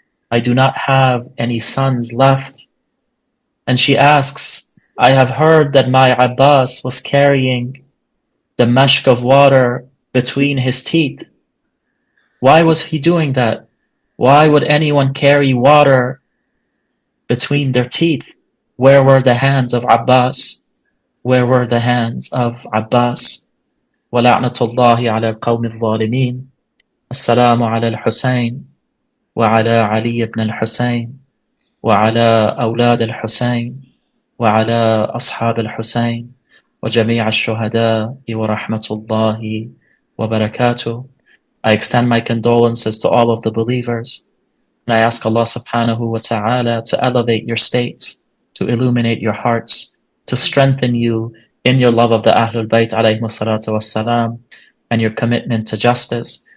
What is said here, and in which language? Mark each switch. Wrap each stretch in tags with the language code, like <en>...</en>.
<en>I do not have any sons left. And she asks, I have heard that my Abbas was carrying the mashk of water between his teeth. Why was he doing that? Why would anyone carry water between their teeth? Where were the hands of Abbas? Where were the hands of Abbas?</en> <ar>وَلَعْنَةُ اللَّهِ عَلَى الْقَوْمِ الظَّالِمِينَ. السلام على الحسين وعلى علي بن الحسين وعلى أولاد الحسين وعلى أصحاب الحسين وجميع الشهداء ورحمة الله وبركاته.</ar> <en>I extend my condolences to all of the believers, and I ask Allah subhanahu wa ta'ala to elevate your states, to illuminate your hearts, to strengthen you in your love of the Ahlul Bayt alayhimus salatu wassalam, and your commitment to justice.</en>